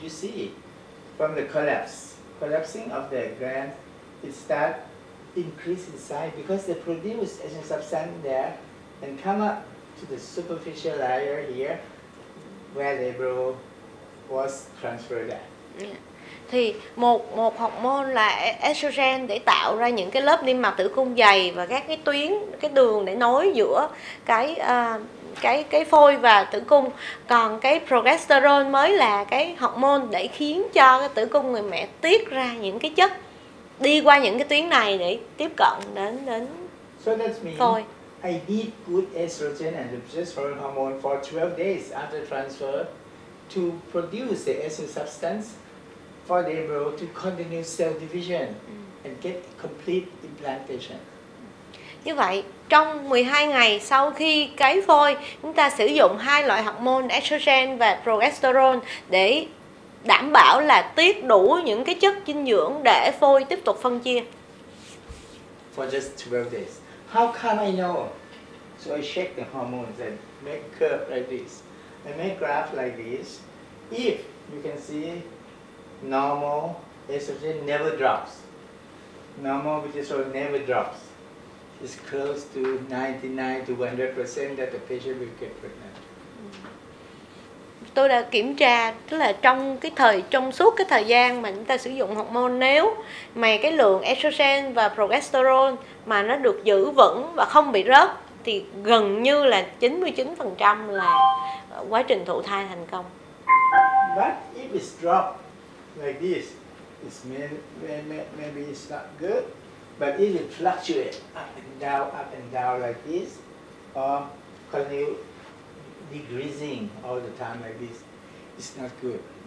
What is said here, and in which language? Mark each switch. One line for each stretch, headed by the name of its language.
English: You see, from the collapsing of the gland, it start increase in size because they produce estrogen substance there and come up to the superficial layer here, where the embryo was transferred at. Yeah.
Vietnamese: Thì một hormone là estrogen để tạo ra những cái lớp niêm mạc tử cung dày và các cái tuyến, cái đường để nối giữa cái phôi và tử cung. Còn cái progesterone mới là cái hormone để khiến cho cái tử cung người mẹ tiết ra những cái chất đi qua những cái tuyến này để tiếp cận đến phôi.
English: I need good estrogen and progesterone hormone for 12 days after transfer to produce the estrogen substance for the embryo to continue cell division and get complete implantation.
Vietnamese: Như vậy, trong 12 ngày sau khi cấy phôi, chúng ta sử dụng hai loại hormone estrogen và progesterone để đảm bảo là tiết đủ những cái chất dinh dưỡng để phôi tiếp tục phân chia.
English: For just 12 days. How come I know? So I check the hormones and make curve like this. I make graph like this. If you can see, normal estrogen never drops. Normal progesterone never drops. It's close to 99 to 100% that the patient will get pregnant.
Vietnamese: Tôi đã kiểm tra, tức là trong suốt cái thời gian mà chúng ta sử dụng hormone, nếu mà cái lượng estrogen và progesterone mà nó được giữ vững và không bị rớt thì gần như là 99% là quá trình thụ thai thành công.
English: But if it's dropped like this, it's maybe it's not good. But if it fluctuates up and down like this, or continue decreasing all the time like this, it's not good.